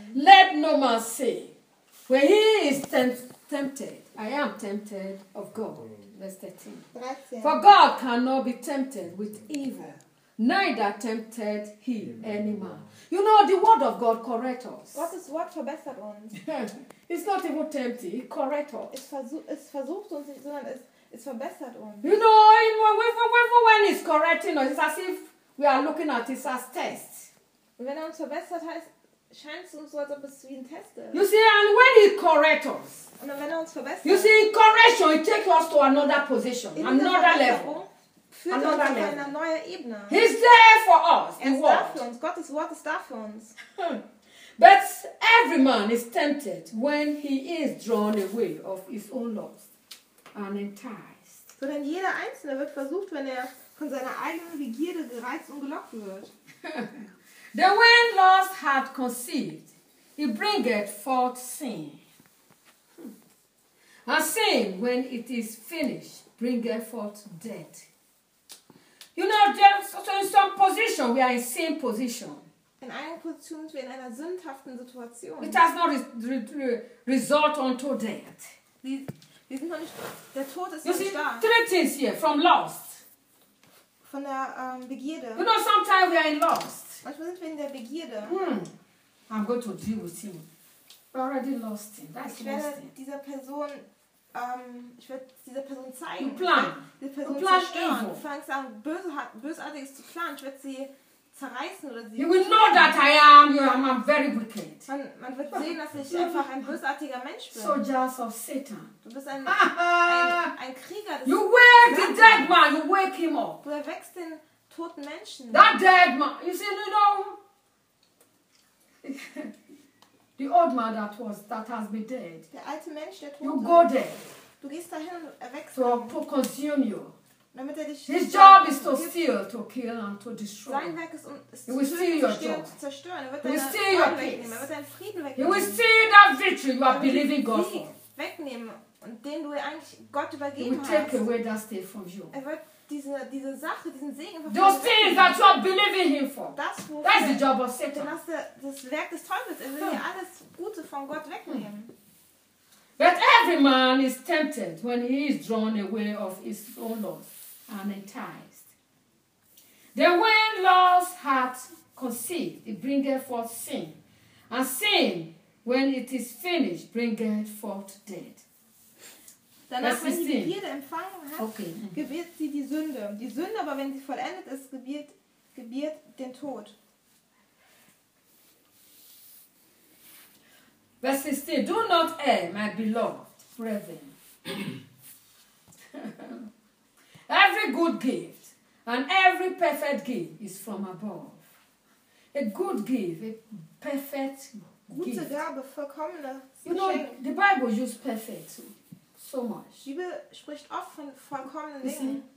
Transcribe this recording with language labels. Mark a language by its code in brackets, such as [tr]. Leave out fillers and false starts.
[en] Let no man say, when he is tempted, I am tempted of God. Verse 13. For God cannot be tempted with evil. Neither tempted he any man. You know, the word of God correct us. What is word [de] verbessert uns? [en] It's not even tempting, it correct us. [de] Es versucht uns nicht, sondern es verbessert uns. [en] You know, when it's correcting us, it's as if we are looking at it as test. [de] Wenn uns verbessert heißt, scheint es uns so, als ob es wie ein Test ist. [en] You see, and when it correct us. [de] Und wenn uns verbessert. [en] You see, in correction, it takes us to another position, another level. He's there for us. God is what is there for us. But every man is tempted when he is drawn away of his own lust and enticed. So then, [de] jeder Einzelne wird versucht, wenn von seiner eigenen Begierde gereizt und gelockt wird. [en] Then, when lust hath conceived, it bringeth forth sin. And sin, when it is finished, bringeth forth death. You know, so in some position, we are in sin position. [de] In einer Position sind wir in einer sündhaften Situation. [en] It has not result unto death. [de] Wir sind noch nicht, der Tod ist [en] you [de] nicht [en] see, [de] da. [en] Three things here, from lust. [de] Von der Begierde. [en] You know, sometimes we are in lust. [de] Manchmal sind wir in der Begierde. [en] I'm going to deal with him. We're already lost him. That's [de] ich werde dieser Person... ich werde dieser Person zeigen. Du planst zerstören. Du fängst an, bösartiges zu planen. Ich werde sie zerreißen oder sie. [en] You will know that I am. You are very wicked. [de] Man wird sehen, dass ich einfach ein bösartiger Mensch bin. [en] Soldiers of Satan. [de] Du bist ein Krieger. [en] You wake the dead man. You wake him up. [de] Du erweckst den toten Menschen. [en] That dead man. You see, you know. The old man that has been dead. [de] Der alte Mensch, der tot. [en] You go there. [de] Du gehst dahin und erwächst. [en] To consume you. [de] Damit er dich. [en] His job is to steal, to kill and to destroy. [de] Sein Werk ist zu stehlen, zu zerstören. Er wird deinen Frieden wegnehmen. [en] He will steal that victory you are believing God for. [de] Wegnehmen und den du eigentlich Gott übergeben hast. [en] He will take away that state from you. [de] Er wird diese Sache, diesen Segen einfach. [en] Those things that you are believing him for. [de] Das, [en] that is the job of Satan. [de] Das ist das Werk des Teufels. Er will dir alles Gute von Gott wegnehmen. [en] But every man is tempted when he is drawn away of his own lust and enticed. Then when lust hath conceived, it bringeth forth sin. And sin, when it is finished, bringeth forth death. [de] Danach, wenn sie die Begierde empfangen hat, gebiert sie die Sünde. Die Sünde aber, wenn sie vollendet ist, gebiert den Tod. [en] Vers 16. Do not err, my beloved brethren. Every good gift and every perfect gift is from above. A good gift, a perfect gift. [de] Gute Gabe, vollkommene. [en] You know, the Bible uses perfect so much. [de] Die Bibel spricht oft von vollkommenen Dingen.